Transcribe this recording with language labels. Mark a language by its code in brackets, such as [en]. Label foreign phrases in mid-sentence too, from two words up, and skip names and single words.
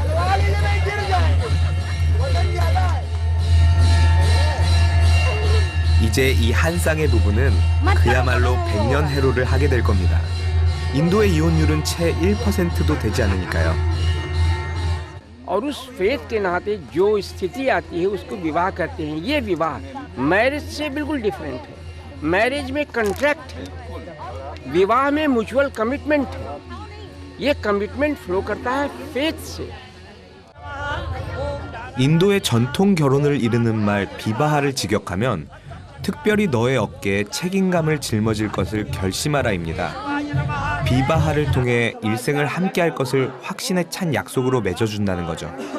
[ko] 이제 이 한 쌍의 부부는 그야말로 백년해로를 하게 될 겁니다. 인도의 이혼율은 채 1%도 되지 않으니까요. [hi] और उस फेथ के नाते जो स्थिति आती है उसको विवाह करते हैं। ये विवाह मैरिज से बिल्कुल डिफरेंट है। मैरिज में कॉन्ट्रैक्ट है, विवाह में [en] mutual commitment [hi] है। ये कमिटमेंट फ्लो करता है फेथ से। [ko] 인도의 전통 결혼을 이르는 말 비바하를 직역하면 특별히 너의 어깨에 책임감을 짊어질 것을 결심하라입니다. 비바하를 통해 일생을 함께할 것을 확신에 찬 약속으로 맺어준다는 거죠.